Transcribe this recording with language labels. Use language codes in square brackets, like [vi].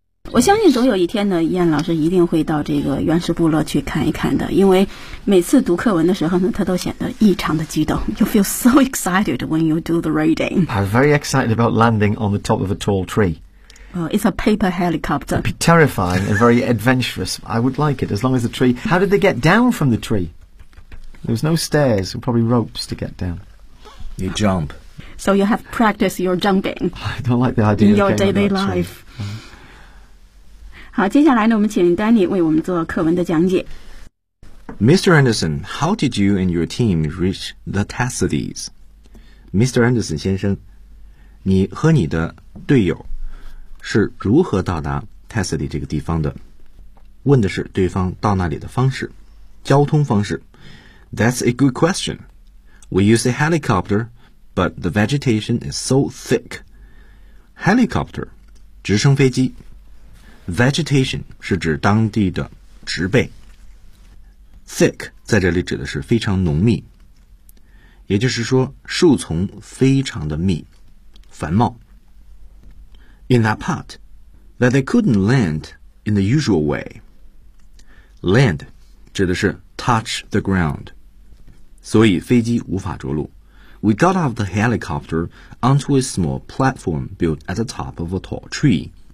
[zh] 我相信总有一天呢，燕老师一定会到这个原始部落去看一看的，因为每次读课文的时候呢，他都显得异常的激动。 [en] You feel so excited when you do the reading. I'm very excited about landing on the top of a tall tree. It's a paper helicopter. It'd be terrifying and very adventurous. I would like it as long as the tree... How did they get down from the tree? There was no stairs, probably ropes to get down. You jump. So you have practiced your jumping. I don't like the idea of getting on that tree. In your daily life. [zh] 好，接下来呢，我们请 Danny 为我们做课文的讲解。 [en] Mr. Anderson, how did you and your team reach the Tassadis? [zh] Mr. Anderson 先生，你和你的队友是如何到达 Tassadi 这个地方的？问的是对方到那里的方式，交通方式。 [en] That's a good question. We use a helicopter, but the vegetation is so thick. [zh] Helicopter, 直升飞机。Vegetation 是指当地的植被。 Thick 在这里指的是非常浓密，也就是说树丛非常的密，繁茂。 [en] In that part, that they couldn't land in the usual way. [zh] Land 指的是 [en] touch the ground, [zh] 所以飞机无法着陆。 [en] We got off the helicopter onto a small platform built at the top of a tall tree.